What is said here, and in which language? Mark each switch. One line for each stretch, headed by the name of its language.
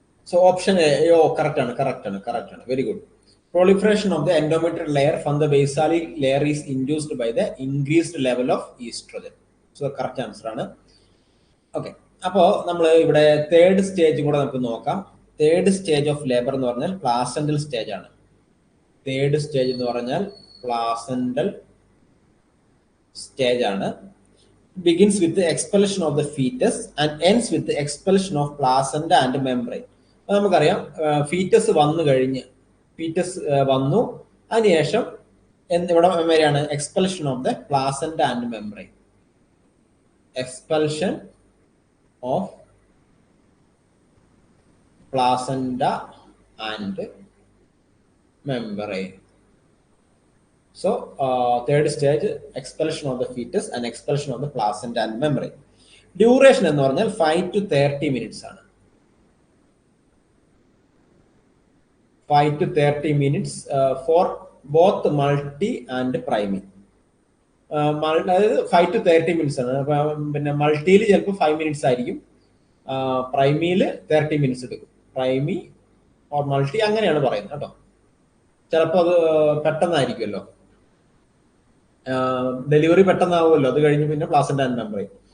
English: So option A, correct ആണ്. Very good. Proliferation of the endometrial layer from the basal layer is induced by the increased level of estrogen. So correct answer ആണ്. Okay.
Malayalam: അപ്പോൾ നമ്മൾ ഇവിടെ third stage കൂടെ നമുക്ക് നോക്കാം. Third stage of labour എന്ന് പറഞ്ഞാൽ പ്ലാസന്റൽ സ്റ്റേജ് ആണ്. തേർഡ് സ്റ്റേജ് എന്ന് പറഞ്ഞാൽ പ്ലാസന്റൽ സ്റ്റേജ് ആണ്.
English: Begins with the expulsion of the fetus and ends with the expulsion of placenta and membrane.
Malayalam: നമുക്കറിയാം ഫീറ്റസ് വന്നു കഴിഞ്ഞ് വന്നു അതിനുശേഷം ഇവിടെ വരെയാണ്
English: Expulsion of the placenta and membrane. Expulsion of placenta and membrane. So third stage, expulsion of the fetus and expulsion of the placenta and membrane.
Malayalam: Duration എന്ന് പറഞ്ഞാൽ 5 to 30 minutes ആണ്.
English: 5 to 30 minutes for both multi and primi.
Malayalam: അതായത് 5 to 30 minutes ആണ്. പിന്നെ മൾട്ടിയിൽ ചിലപ്പോൾ 5 minutes ആയിരിക്കും, പ്രൈമിയിൽ 30 minutes എടുക്കും. പ്രൈമി or multi അങ്ങനെയാണ് പറയുന്നത് കേട്ടോ. ചിലപ്പോൾ അത് പെട്ടെന്നായിരിക്കുമല്ലോ, ഡെലിവറി പെട്ടെന്നാവുമല്ലോ, അത് കഴിഞ്ഞ് പിന്നെ പ്ലാസന്റ ആൻഡ് മെംബ്രെയിൻ.